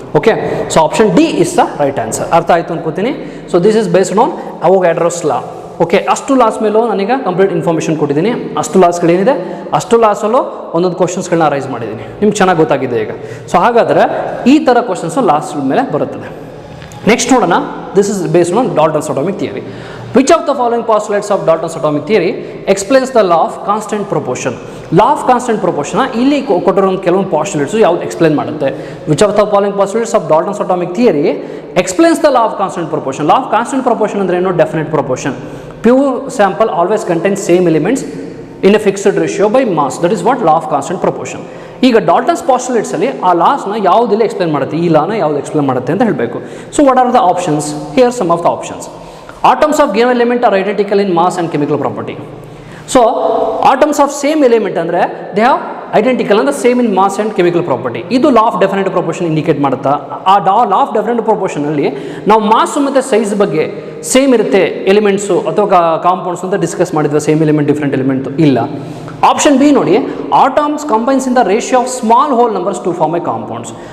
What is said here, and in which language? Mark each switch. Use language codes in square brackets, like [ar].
[en] Okay. So option D is the right answer. [kn] ಅರ್ಥ ಆಯಿತು ಅನ್ಕೋತೀನಿ. [en] So this is based on Avogadro's law. Okay. [kn] ಅಷ್ಟು loss ಮೇಲೂ ನನಗೆ ಕಂಪ್ಲೀಟ್ ಇನ್ಫಾರ್ಮೇಷನ್ ಕೊಟ್ಟಿದ್ದೀನಿ. ಅಷ್ಟು ಲಾಸ್ಗಳೇನಿದೆ ಅಷ್ಟು ಲಾಸಲ್ಲೂ ಒಂದೊಂದು ಕ್ವಶನ್ಸ್ಗಳನ್ನ ರೈಸ್ ಮಾಡಿದ್ದೀನಿ. ನಿಮ್ಗೆ ಚೆನ್ನಾಗಿ ಗೊತ್ತಾಗಿದೆ ಈಗ. ಸೊ ಹಾಗಾದರೆ ಈ ಥರ ಕ್ವಶನ್ಸು ಲಾಸ್ಟ್ ಮೇಲೆ ಬರುತ್ತದೆ. ನೆಕ್ಸ್ಟ್ ನೋಡೋಣ. [en] This is based on Dalton's atomic theory. Which of the following postulates of Dalton's atomic theory explains the law of constant proportion? Law of constant proportion [kn] ಇಲ್ಲಿ ಕೊಟ್ಟಿರೋ ಕೆಲವೊಂದು ಪಾಸ್ಟುಲೇಟ್ಸ್ ಯಾವ್ದು ಎಕ್ಸ್ಪ್ಲೇನ್ ಮಾಡುತ್ತೆ. [en] Which of the following postulates of Dalton's atomic theory explains the law of constant proportion? Law of constant proportion [kn] ಅಂದ್ರೆ ಏನು? [en] Definite proportion. Pure sample always contains same elements in a fixed ratio by mass. That is what law of constant proportion. [kn] ಈಗ ಡಾಲ್ಟನ್ಸ್ ಪಾಸ್ಟುಲೇಟ್ಸಲ್ಲಿ ಆ ಲಾಸ್ನ ಯಾವುದಿಲ್ಲ explain ಮಾಡುತ್ತೆ, ಈ ಲಾನ ಯಾವುದು explain ಮಾಡುತ್ತೆ ಅಂತ ಹೇಳಬೇಕು. [en] So what are the options? Here some of the options. Atoms of given element are identical in mass and chemical property. So atoms of same element [kn] ಅಂದರೆ [en] they have identical ಅಂದರೆ same in mass and chemical property. [kn] ಇದು law of definite proportion indicate ಮಾಡುತ್ತಾ. ಆ law of definite ಪ್ರೊಪೋರ್ಷನಲ್ಲಿ ನಾವು ಮಾಸು ಮತ್ತು size ಬಗ್ಗೆ same ಇರುತ್ತೆ elements ಅಥವಾ ಕಾಂಪೌಂಡ್ಸ್ ಅಂತ ಡಿಸ್ಕಸ್ ಮಾಡಿದ್ವಿ. [en] Same element different element ಇಲ್ಲ. Option B ನೋಡಿ, atoms combines in the ratio of small whole numbers to form a compounds.